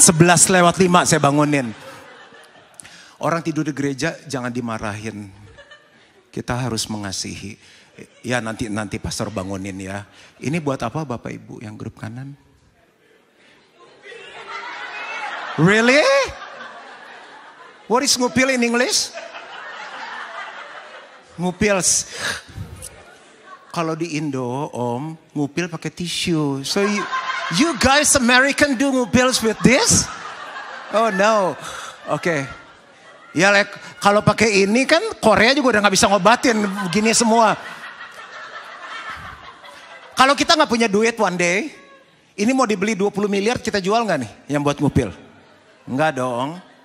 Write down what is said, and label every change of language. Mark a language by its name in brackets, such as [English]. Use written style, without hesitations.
[Indonesian] 11:05 saya bangunin. Orang tidur di gereja jangan dimarahin. Kita harus mengasihi. Ya nanti pastor bangunin ya. Ini buat apa Bapak Ibu yang grup kanan? [English] Really? What is ngupil in English? [Indonesian] Ngupils. Kalau di Indo, Om, ngupil pakai tisu. [English] So you guys American do ngupils with this? Oh no. Oke. [Indonesian] Ya kalau pakai ini kan Korea juga udah nggak bisa ngobatin begini semua. Kalau kita nggak punya duit [English] one day, [Indonesian] ini mau dibeli 20 miliar kita jual nggak nih yang buat ngupil? Enggak dong.